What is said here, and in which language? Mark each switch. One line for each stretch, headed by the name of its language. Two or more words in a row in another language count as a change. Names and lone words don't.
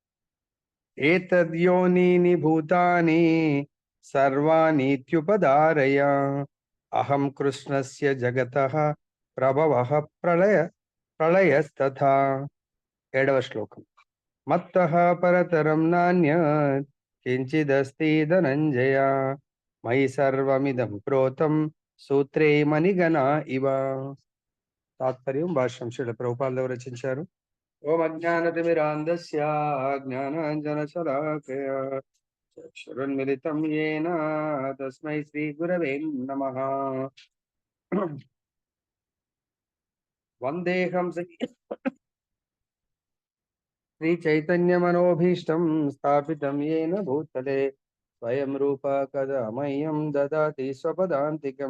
Sanskrit: एतद्योनीनि भूतानि सर्वानीत्युपधारय अहं कृष्णस्य जगतः प्रभवः प्रलयस्तथा.
Telugu: 7వ శ్లోకం.
Sanskrit: मत्तः परतरं नान्यत् किञ्चिदस्ति धनञ्जय मयि सर्वमिदं प्रोतं सूत्रे मणिगणा इव.
Telugu: తాత్పర్యం భాష్యం శ్రీల ప్రభుపాదులు రచించారు.
Sanskrit: ఓం అజ్ఞానతిమిరాంధస్య జ్ఞానాంజనశలాకయా చక్షురున్మిలితం యేన తస్మై శ్రీ గురవే నమః. వందేహం శ్రీ చైతన్యమనోభీష్టం స్థాపితం యేన భూతలే స్వయం రూప కదా మह्यं దదాతి స్వపదాంతికం.